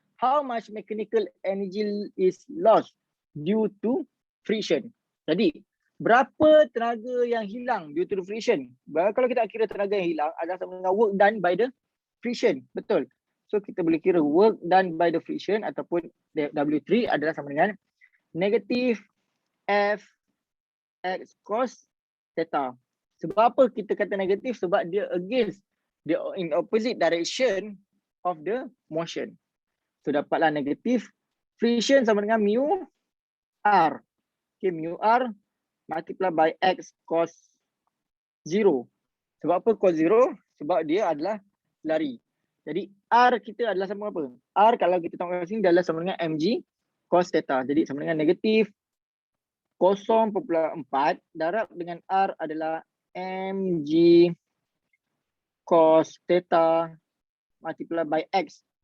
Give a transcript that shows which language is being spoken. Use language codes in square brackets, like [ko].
[en] How much mechanical energy is lost due to friction? [ms] Jadi, berapa tenaga yang hilang [en] due to the friction? [ms] Kalau kita kira tenaga yang hilang adalah sama dengan [en] work done by the friction. [ms] Betul. So, kita boleh kira work done by the friction ataupun W3 adalah sama dengan negatif F X cos theta. Sebab apa kita kata negatif? [en] Sebab dia against, dia in opposite direction of the motion. [ms] So dapatlah negatif friction sama dengan mu R. [en] Okay, mu R multiply by X cos 0. [ms] Sebab apa cos 0? Sebab dia adalah lari. Jadi R kita adalah sama apa? R kalau kita tengok kat sini dia adalah sama dengan mg cos theta. Jadi sama dengan negatif 0.4 darab dengan R adalah mg cos theta multiply by X.